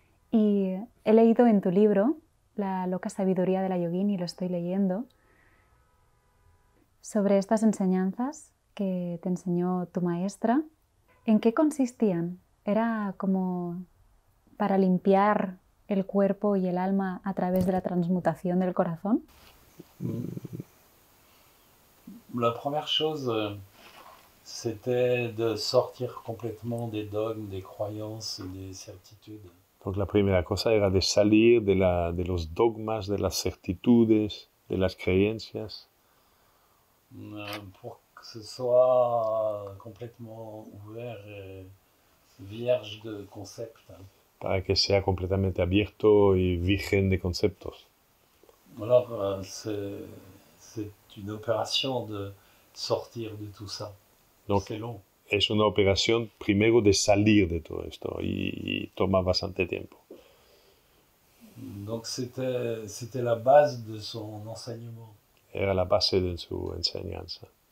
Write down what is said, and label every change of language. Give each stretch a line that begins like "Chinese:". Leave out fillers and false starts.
Spanish: Y he leído en tu libro, La loca sabiduría de la yogini, lo estoy leyendo, sobre estas enseñanzas que te enseñó tu maestra. ¿En qué consistían? ¿Era como para limpiar el cuerpo y el alma a través de la transmutación del corazón?
French: La première chose, c'était de sortir complètement des dogmes, des croyances et des certitudes.
Spanish: Donc la primera cosa era de salir de los dogmas, de las certitudes, de las creencias,
French: Pour que ce soit complètement ouvert et vierge de concepts.
Spanish: para que sea completamente abierto y virgen de conceptos.
French: Alors, c'est une opération de sortir de tout ça. Donc, c'est long.
Spanish: es una operación primero de salir de todo esto y toma bastante tiempo.
French: Donc, c'était la base de son enseignement.
Spanish: Era la base de su enseñanza.